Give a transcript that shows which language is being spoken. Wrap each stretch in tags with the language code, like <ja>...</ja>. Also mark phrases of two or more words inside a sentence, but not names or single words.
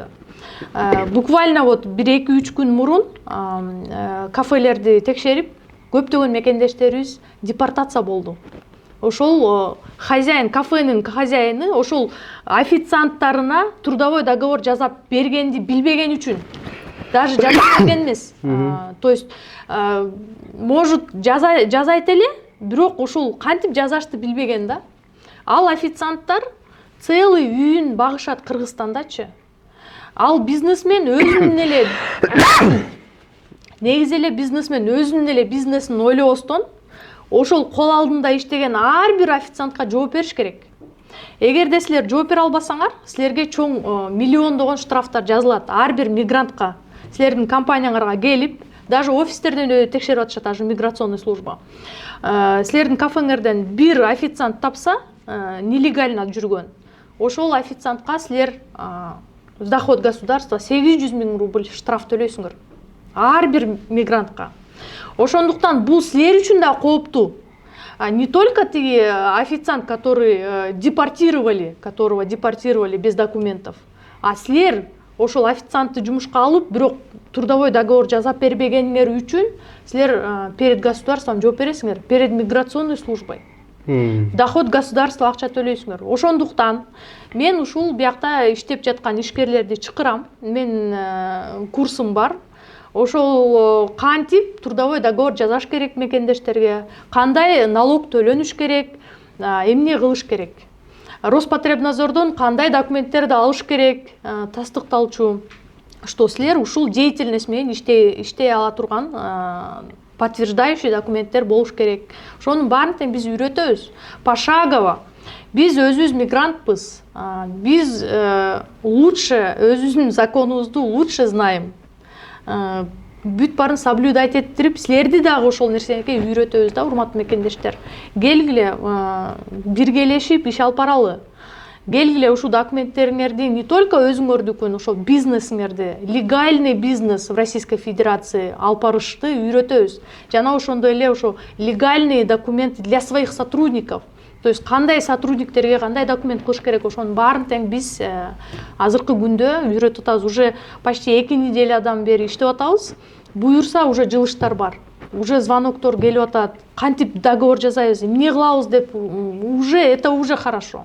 <ky>Буквально вот 1-2-3 күн мурун кафелерди текшерип, көптөгөн мекендештерибиз депортация болду. Ошол хозяин, кафенин хозяины ошол официанттарына</ky> <ru>трудовой договор</ru> <ky>жазап бергенди билбеген үчүн. Даже жазып берген эмес.</ky> <ru>То есть, может,</ru> <ky>жазайт эле, бирок ошол кантип жазашты билбеген да. Ал официанттар целый үйүн багышат Кыргызстандачы. Ал бизнесмен өзүнүн эле негизи эле бизнесмен өзүнүн эле бизнесин ойлобостон ошол кол алдында иштеген ар бир официантка жооп бериш керек. Эгерде силер жооп бере албасаңар, силерге чоң миллиондогон штрафтар жазылат ар бир мигрантка. Силердин компанияңарга келип, даже офистерден текшерип атышат, даже</ky> <ru>миграционный служба.</ru> <ky>Силердин кафеңерден бир официант тапса, нелегально жүргөн. Ошол официантка силер</ky> <ru>в доход государства</ru> <ky>800 000 рубль штраф төлөйсүңөр. Ар бир мигрантка. Ошондуктан бул силер үчүн да кооптуу.</ky> <ru>Не только</ru> <ky>тиги</ky> <ru>официант, которого депортировали без документов,</ru> <ky>а силер ошол официантты жумушка алып, бирок</ky> <ru>трудовой договор</ru> <ky>жазап бербегениңер үчүн силер</ky> <ru>перед государством</ru> <ky>жооп бересиңер,</ky> <ru>перед миграционной службой. Доход государства</ru> <ky>акча төлөйсүңөр. Ошондуктан мен ушул биякта иштеп жаткан ишкерлерди чакырам. Мен курсум бар. Ошол кантип</ky> <ru>трудовой договор</ru> <ky>жазаш керек мекендештерге, кандай налог төлөнүш керек, эмне кылыш керек. Роспотребнадзордон кандай документтерди алыш керек, тастыкталчу, что силер ушул деятельность менен иштей ала турган подтверждающий документтер болуш керек. Ошонун баарын биз үйрөтөбүз. Пошагово. Биз өзүбүз мигрантпыз. Биз лучше өзүбүздүн законубузду</ky> <ru>лучше знаем.</ru> <ky>Бүт барын соблюдать ettирип, силерди дагы ошол нерсеге үйрөтөбүз да, урматтуу мекендештер. Келгиле, биргелешип иш алып баралы. белгиле ушул документтериңерди</ky> <ru>не только</ru> <ky>өзүңөрдүкүн, ошо бизнесиңерди,</ky> <ru>легальный бизнес в Российской Федерации</ru> <ky>алып барышты үйрөтөбүз. Жана ошондой эле ошо</ky> <ru>легальные документы для своих сотрудников.</ru> <ky>То есть кандай сотрудниктерге кандай документ кылыш керек, ошонун баарын тең биз азыркы күндө үйрөтүп атабыз.</ky> <ru>Уже почти</ru> <ky>2 неделядан бери иштеп атабыз. Буюрса уже жылыштар бар. Уже звоноктор келип атат. Кантип договор жасайбыз, эмне кылабыз деп,</ky> <ru>это уже хорошо.</ru>